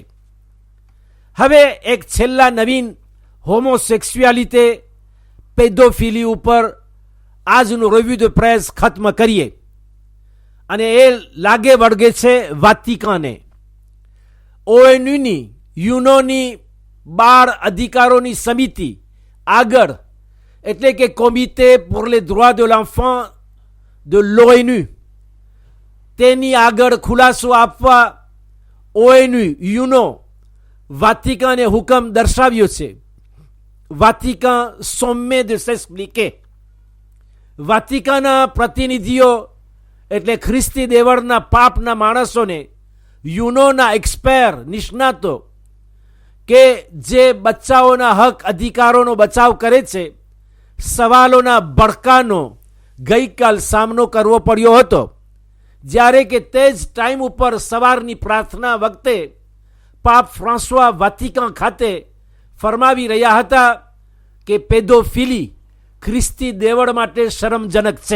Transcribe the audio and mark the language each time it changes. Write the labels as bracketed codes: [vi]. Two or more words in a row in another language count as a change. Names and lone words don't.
[gu] હવે એક છેલ્લા નવીન હોમોસેક્સ્યુઆલિટી, પેડોફિલી ઉપર આજનું [fr] revue de presse [gu] ખત્મ કરીએ. અને એ લાગે વળગે છે વાતિકાને. ONUની યુનોની બાળ અધિકારોની સમિતિ આગળ, એટલે કે [fr] comité pour les droits de l'enfant de l'ONU, [gu] તેની આગળ ખુલાસો આપવા ONU યુનો વાતિકાને હુકમ દર્શાવ્યો છે. [fr] Vatican sommé de s'expliquer. [gu] વાતિકાના પ્રતિનિધિઓ એટલે ખ્રિસ્તી દેવળના પાપના માણસોને યુનોના એક્સપેર નિષ્ણાતો કે જે બચ્ચાઓના હક અધિકારોનો બચાવ કરે છે, સવાલોના ભડકાનો ગઈકાલ સામનો કરવો પડ્યો હતો, જ્યારે કે તે જ ટાઈમ ઉપર સવારની પ્રાર્થના વખતે પાપ ફ્રાન્સવા વાતિકાન ખાતે ફરમાવી રહ્યા હતા કે પેડોફિલી ખ્રિસ્તી દેવળ માટે શરમજનક છે.